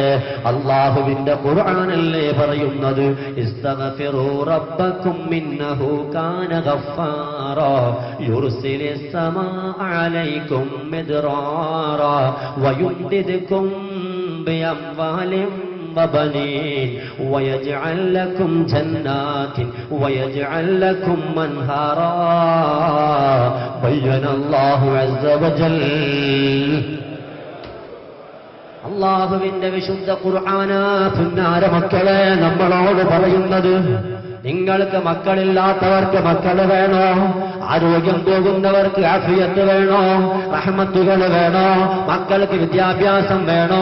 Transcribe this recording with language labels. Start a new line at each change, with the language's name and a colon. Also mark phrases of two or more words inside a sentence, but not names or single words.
Malayalam: അല്ലാഹുവിന്റെ ഖുർആനല്ലേ പറയുന്നത്,
Arabic: استغفروا ربكم إنه كان غفارا يرسل السماء عليكم مدرارا ويمددكم بأموال وبنين ويجعل لكم جنات ويجعل لكم أنهارا بين الله عز وجل.
Malayalam: അല്ലാഹുവിന്റെ വിശുദ്ധ ഖുർആനാ പുന്നാര മക്കളെ നമ്മളോട് പറയുന്നത്, നിങ്ങൾക്ക് മക്കളില്ലാത്തവർക്ക് മക്കൾ വേണോ? ആരോഗ്യം പോകുന്നവർക്ക് ആഫിയത്ത് വേണോ? റഹ്മത്തുകൾ വേണോ? മക്കൾക്ക് വിദ്യാഭ്യാസം വേണോ?